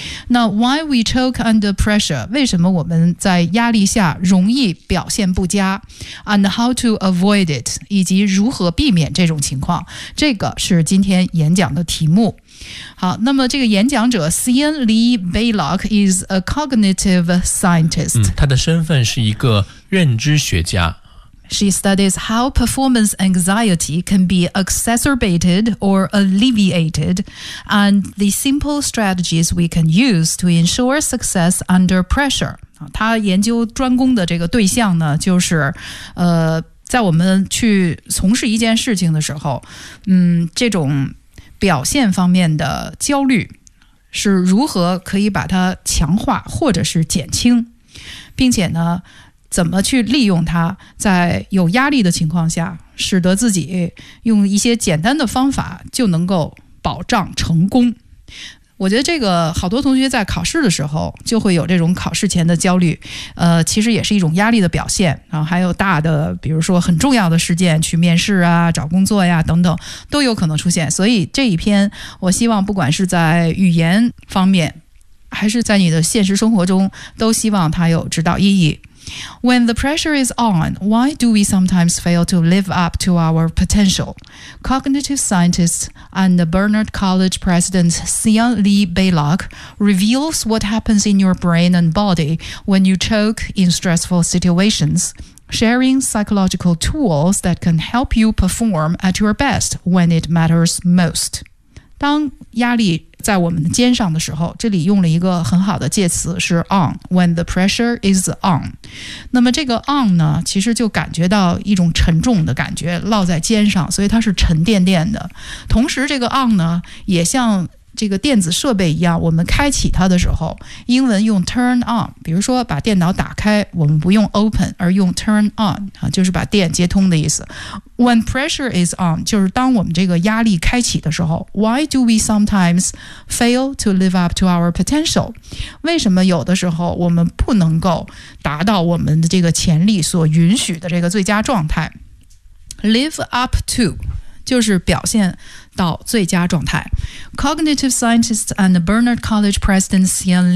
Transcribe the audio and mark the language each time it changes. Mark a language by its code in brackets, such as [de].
[zh] 那 [en] why we choke under pressure， [zh] 为什么我们在压力下容易表现不佳， [en] and how to avoid it， [zh] 以及如何避免这种情况，这个是今天演讲的题目。好，那么这个演讲者 C.N. [en] Lee Baylock is a cognitive scientist、 [zh] 他的身份是一个认知学家。 [en] She studies how performance anxiety can be exacerbated or alleviated, and the simple strategies we can use to ensure success under pressure. [zh] 她研究专攻的这个对象呢，就是，在我们去从事一件事情的时候，这种表现方面的焦虑是如何可以把它强化或者是减轻，并且呢怎么去利用它，在有压力的情况下使得自己用一些简单的方法就能够保障成功。我觉得这个好多同学在考试的时候就会有这种考试前的焦虑，其实也是一种压力的表现。然后还有大的比如说很重要的事件，去面试啊，找工作呀等等，都有可能出现。所以这一篇我希望不管是在语言方面还是在你的现实生活中，都希望它有指导意义。 [en] When the pressure is on, why do we sometimes fail to live up to our potential? Cognitive scientist and the Barnard College president C.N. Lee Baylock reveals what happens in your brain and body when you choke in stressful situations, sharing psychological tools that can help you perform at your best when it matters most. [zh] 当压力在我们的肩上的时候，这里用了一个很好的介词是 on， [en] when the pressure is on。 [zh] 那么这个 on 呢，其实就感觉到一种沉重的感觉落在肩上，所以它是沉甸甸的。同时这个 on 呢，也像这个电子设备一样，我们开启它的时候，英文用 turn on， 比如说把电脑打开，我们不用 open 而用 turn on， 就是把电接通的意思。 [en] When pressure is on， [zh] 就是当我们这个压力开启的时候， [en] Why do we sometimes fail to live up to our potential？ [zh] 为什么有的时候我们不能够达到我们的这个潜力所允许的这个最佳状态？ [en] Live up to [zh] 就是表现到最佳状态。 [en] Cognitive scientist and the Barnard College president C.N.